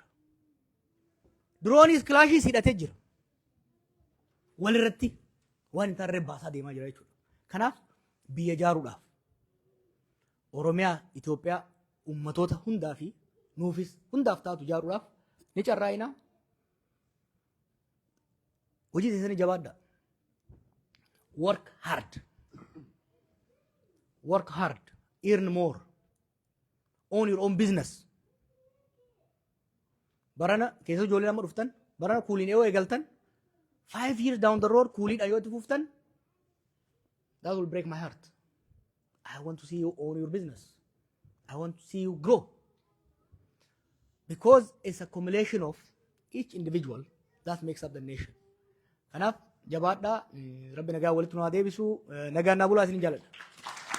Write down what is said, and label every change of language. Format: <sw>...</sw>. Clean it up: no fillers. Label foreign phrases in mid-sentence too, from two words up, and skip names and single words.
<om>Droonis kilaashii hidhatee jira. Walirratti waan hin taarree baasaa deemaa jira jechuudha. Kanaaf biyya ijaaruudhaaf Oromiyaa, Itoophiyaa ummatoota hundaa fi nuufis hundaaf taatu ijaaruudhaaf ni carraa'inaa. Hojii keessanii jabaadhaa.</om> <en>Work hard. Work hard. Earn more. Own your own business.</en> <om>Barana keessa ijoollee nama dhuftan barana kuuliin yoo eegaltan</om> <en>5 years down the road</en> <om>kuuliidha yoo itti fuftan</om> <en>that will break my heart. I want to see you own your business. I want to see you grow because it's a accumulation of each individual that makes up the nation.</en> <om>Kanaaf jabaadhaa rabbi nagaa walitti nu haa deebisu nagaan naa bulaa isin jaalladha.</om>